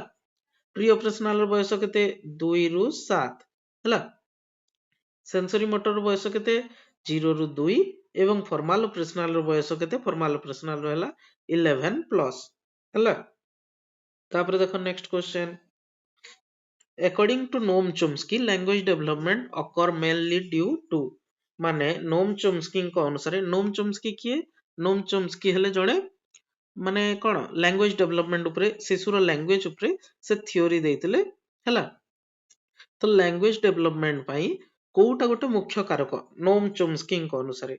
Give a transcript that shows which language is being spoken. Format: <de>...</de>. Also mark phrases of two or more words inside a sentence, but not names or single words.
<en>pre operational</en> <or>ର ବୟସ କେତେ? 2 ରୁ 7 ହେଲା।</or> <en>sensory motor</en> <or>ବୟସ କେତେ? 0 ରୁ 2 ଏବଂ</or> <en>formal operational</en> <or>ର ବୟସ କେତେ?</or> <en>formal operational</en> <or>ର ହେଲା 11 ପ୍ଲସ ହେଲା। ତାପରେ ଦେଖ</or> <en>next question, according to Noam Chomsky language development occur mainly due to,</en> <or>ମାନେ ନୋମ ଚୋମ୍ସ୍କିଙ୍କ ଅନୁସାରେ, ନୋମ ଚୋମ୍ସ୍କି କିଏ? ନୋମ ଚୋମ୍ସ୍କି ହେଲେ ଜଣେ ମାନେ କଣ</or> <en>language development</en> <or>ଉପରେ, ଶିଶୁର ଲାଙ୍ଗୁଏଜ ଉପରେ ସେ ଥିଓରି ଦେଇଥିଲେ ହେଲା। ତ</or> <en>language development</en> <or>ପାଇଁ କୋଉଟା ଗୋଟେ ମୁଖ୍ୟ କାରକ ନୋମ ଚୋମ୍ସ୍କିଙ୍କ ଅନୁସାରେ?</or>